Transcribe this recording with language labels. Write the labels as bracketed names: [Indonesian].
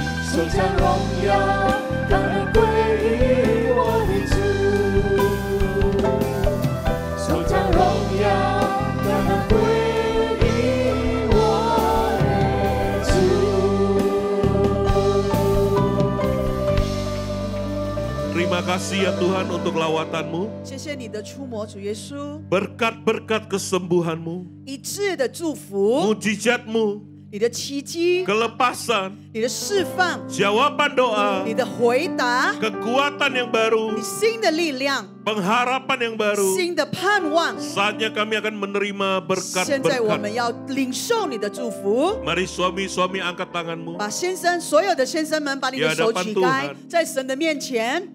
[Chinese] 颂赞荣耀，感恩归于我的主。颂赞荣耀，感恩归于我的主。 [Indonesian] Terima kasih ya Tuhan untuk lawatanmu. [Chinese] 谢谢你的触摸，主耶稣， [Indonesian] Berkat-berkat kesembuhanmu. [Chinese] 一致的祝福， [Indonesian] Mujizatmu. [Chinese] 你的奇迹， [Indonesian] Kelepasan. [Chinese] 你的释放， [Indonesian] Jawaban doa. [Chinese] 你的回答， [Indonesian] Kekuatan yang baru. [Chinese] 你新的力量， [Indonesian] Pengharapan yang baru. [Chinese] 新的盼望。 [Indonesian] Saatnya kami akan menerima [Chinese] 现在我 [Indonesian] berkat-berkat. [Chinese] 们要领受你的祝福。 Mari suami-suami angkat tanganmu. 把先生，所有的先生们，把你的手举开，在神的面前，